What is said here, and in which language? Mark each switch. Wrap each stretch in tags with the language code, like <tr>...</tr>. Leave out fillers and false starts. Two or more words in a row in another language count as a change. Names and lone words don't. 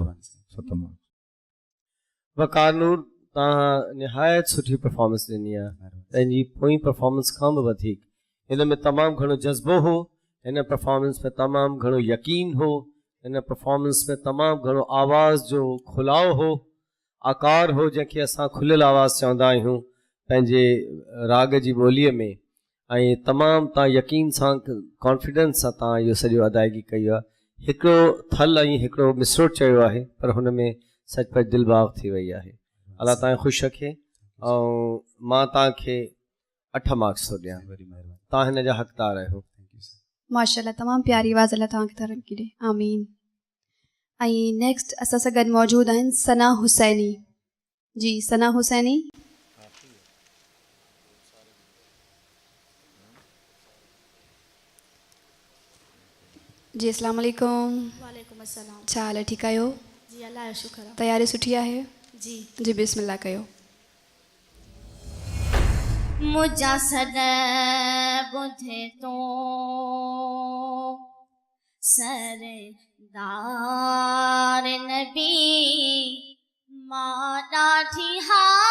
<sd>7 मार्क। वकार नूर, तव्हां निहायत सुठी परफॉर्मेंस ॾिनी आहे, पंहिंजी पोई परफॉर्मेंस खां बि वधीक। हिन में तमामु घणो जज़्बो हो, हिन परफॉर्मेंस में तमामु घणो यकीन हो, हिन परफॉर्मेंस में तमामु घणो आवाज़ जो खुलाव हो, आकार हो, जंहिंखे असां खुलियल आवाज़ चवंदा आहियूं पंहिंजे राग जी ॿोलीअ में। ऐं तमामु तव्हां यकीन सां, कॉन्फिडेंस सां तव्हां इहो सॼो अदायगी कई आहे। हिकिड़ो थल ऐं हिकिड़ो मिसरो चयो आहे, पर हुन में सचपच दिलबाग़ थी वई आहे। अल्लाह तव्हांखे ख़ुशि रखे। ऐं मां तव्हांखे 8 मार्क्स थो ॾियां, तव्हां हिन जा हक़दार आहियो। माशाल्लाह, तमामु प्यारी आवाज़, अल्लाह तव्हांखे तरक्की ॾे, आमीन। ऐं नेक्स्ट असां सां गॾु मौजूदु आहिनि सना हुसैनी। जी सना हुसैनी। जी</sd> <ar>السلام عليكم. وعليكم السلام.</ar> <sd>छा हाल आहे, ठीकु आहियो? जी अल्लाह जो शुक्र आहे। तयारी सुठी आहे? जी जी बिस्मिल्लाह कयो। मुझा सद बुधे तो सरदार नबी मां ॾाढी हा</sd>